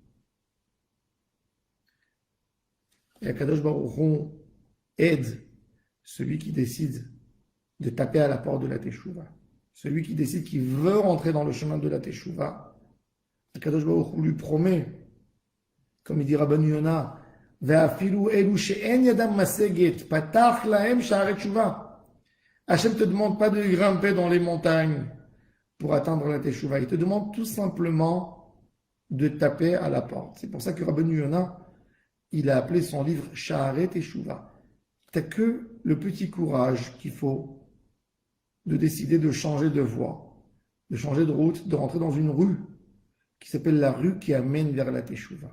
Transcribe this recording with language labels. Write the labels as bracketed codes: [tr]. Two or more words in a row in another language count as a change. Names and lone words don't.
[fr] Et Akadosh Baruch Hu aide celui qui décide de taper à la porte de la Teshuvah. Celui qui décide qu'il veut rentrer dans le chemin de la Teshuvah. [he] Akadosh Baruch Hu [fr] lui promet, comme il dit [he] Rabban Yonah, ואפילו אלו שאין ידם משגת פתח להם שערי תשובה. [fr] Hachem ne te demande pas de grimper dans les montagnes pour atteindre la Teshuvah. Il te demande tout simplement de taper à la porte. C'est pour ça que Rabban Yonah, il a appelé son livre Sha'aret Teshuvah. T'as que le petit courage qu'il faut de décider de changer de voie, de changer de route, de rentrer dans une rue qui s'appelle la rue qui amène vers la Teshuvah.